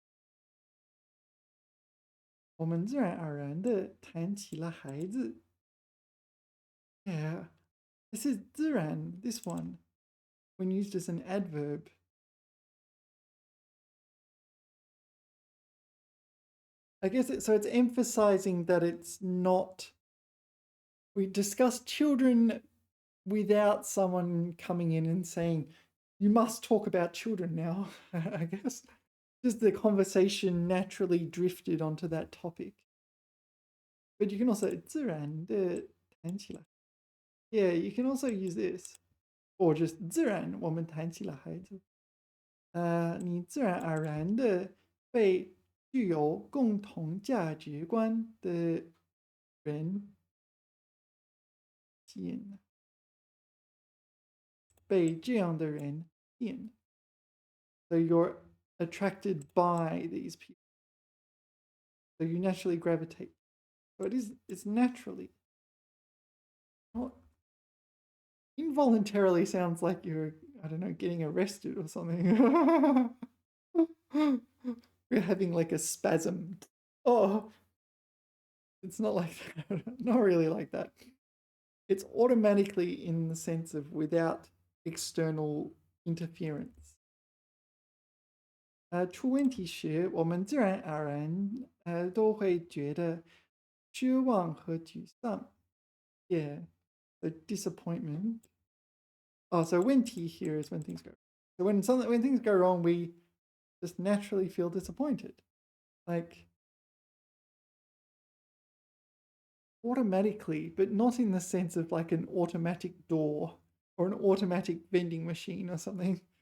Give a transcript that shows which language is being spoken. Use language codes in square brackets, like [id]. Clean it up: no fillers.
[zh] "我们自然而然地谈起了孩子." [en] Yeah, this is 自然, this one, when used as an adverb. I guess so it's emphasizing that it's not. We discuss children without someone coming in and saying, you must talk about children now, I guess. Just the conversation naturally drifted onto that topic. But you can also [zh] 自然地谈起来. [en] Yeah, you can also use this. Or just [zh] 自然我们谈起了孩子.你自然而然的被具有共同价值观的人吸引，被这样的人吸引。 [en] So you're attracted by these people. So So you naturally gravitate. So it's naturally. Not involuntarily sounds like you're, I don't know, getting arrested or something. You're having like a spasm. Oh, it's not like that. Not really like that. It's automatically in the sense of without external interference. [zh] 出问题时，我们自然而然都会觉得失望和沮丧。 [en] Yeah, the disappointment. Oh, so 问题 here is when things go. So when things go wrong, we just naturally feel disappointed, like automatically, but not in the sense of like an automatic door or an automatic vending machine or something.